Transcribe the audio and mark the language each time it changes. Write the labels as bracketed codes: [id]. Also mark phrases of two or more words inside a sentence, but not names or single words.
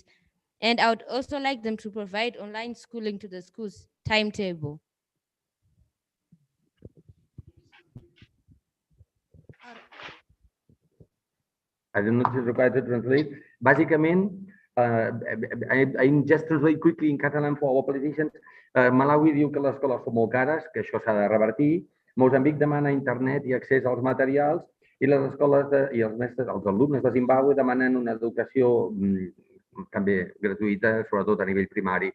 [en] And I would also like them to provide online schooling to the school's timetable. I don't know if it's required to translate. Bàsicament, I just translate quickly in Catalan for our politicians. [ca] Malawi diu que les escoles són molt cares, que això s'ha de revertir. Mozambic demana internet i accés als materials i les escoles i els mestres, els alumnes de Zimbàbue demanen una educació també gratuïta, sobretot a nivell primari.